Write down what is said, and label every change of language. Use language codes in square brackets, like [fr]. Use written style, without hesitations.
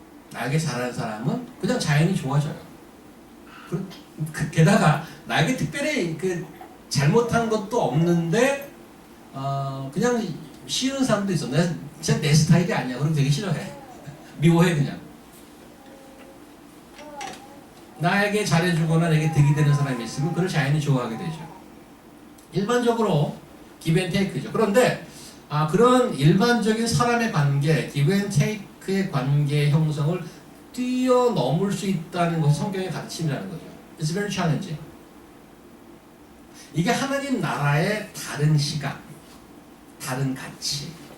[ko] 나에게 잘하는 사람은 그냥 자연히 좋아져요. 게다가 나에게 특별히 잘못한 것도 없는데 그냥 싫은 사람도 있어. 진짜 내 스타일이 아니야. 그럼 되게 싫어해. 미워해 그냥. 나에게 잘해주거나 내게 득이 되는 사람이 있으면 그를 자연히 좋아하게 되죠. 일반적으로 give and take죠. 그런데 그런 일반적인 사람의 관계, give and take의 관계 형성을 뛰어넘을 수 있다는 것이 성경의 가르침이라는 거죠. [en] It's very challenging. [ko] 이게 하나님 나라의 다른 시각, 다른 가치.